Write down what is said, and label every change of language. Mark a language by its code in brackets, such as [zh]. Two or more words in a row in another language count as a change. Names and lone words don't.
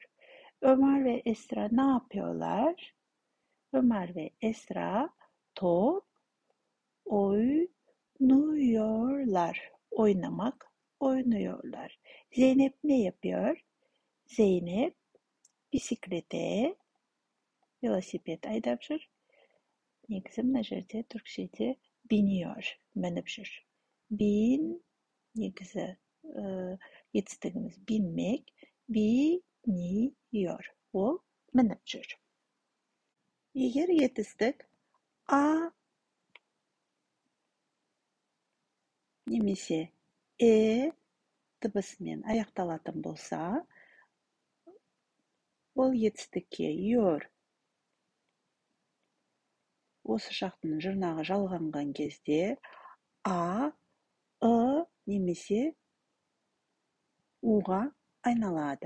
[tr] Ömer ve Esra ne yapıyorlar? Ömer ve Esra top oynuyorlar. Oynuyorlar. Zeynep ne yapıyor? [kk] Zeynep bisiklete, velosiped айдап жүр. Негізі мына жерде түркшеде biniyor, мініп жүр. Негізі етістігіміз binmek, biniyor. Ол мініп жүр. Егер етістік A немесе дыбысымен аяқталатын болса, ол етістікке yor осы шақтың жұрнағы жалғанған кезде A, немесе uға айналады.